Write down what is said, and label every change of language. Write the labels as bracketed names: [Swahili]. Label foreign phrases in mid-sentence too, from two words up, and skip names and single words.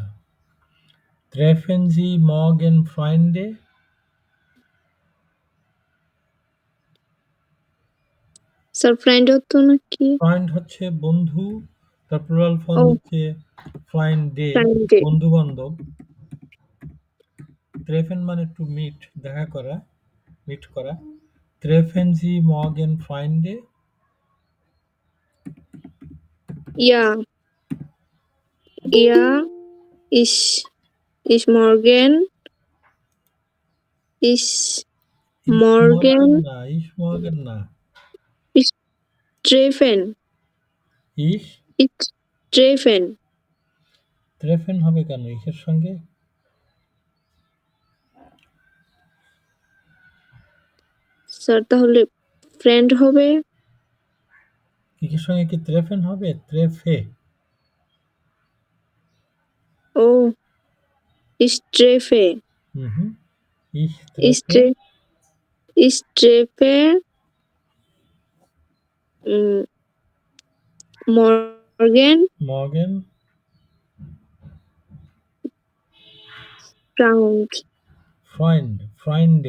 [German] Treffen Sie morgen Freunde? [Bangla] Sir, friend অর্থ নাকি? Freund হচ্ছে বন্ধু, তার [English] plural form Oh, [Bangla] হচ্ছে Freunde, friend. বন্ধু-বান্ধব। Treffen মানে [English] to meet, [Bangla] দেখা করা, meet করা। [German] Treffen Sie morgen Freunde? Ja. Ja. Ich morgen. Ich Ich morgen morgen. না, ich morgen না। Ich treffen. Ich Ich treffen. [Bangla] treffen হবে কেন ইসের সঙ্গে? স্যার তাহলে ফ্রেন্ড হবে। কিসের সঙ্গে কি treffen হবে? Treffe। [German] ও ich treffe. Mhm. Ich Ich treffe tre- ich treffe mm, morgen morgen Freunde।